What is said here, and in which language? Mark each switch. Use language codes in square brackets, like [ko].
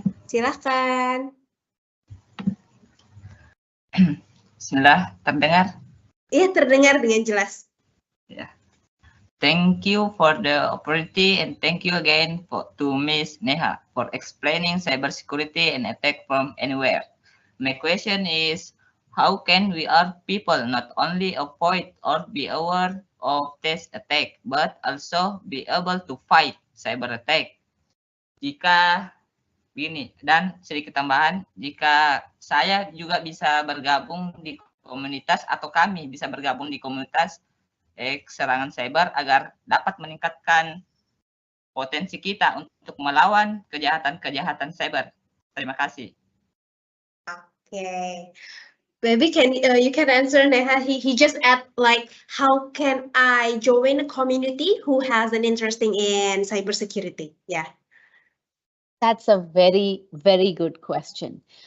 [id] Silahkan. Bismillah, terdengar? Iya, terdengar dengan jelas. Ya. [en] Thank you for the opportunity and thank you again to Ms. Neha for explaining cybersecurity and attack from anywhere. My question is, how can we our people not only avoid or be aware of this attack, but also be able to fight cyber attack? [id] Jika Begini, dan sedikit tambahan, jika saya juga bisa bergabung di komunitas atau kami bisa bergabung di komunitas serangan cyber agar dapat meningkatkan potensi kita untuk melawan kejahatan-kejahatan cyber. Terima kasih. [en] Okay. Maybe you can answer, Neha. He just add like, how can I join a community who has an interesting in cybersecurity? Yeah. That's a very, very good question.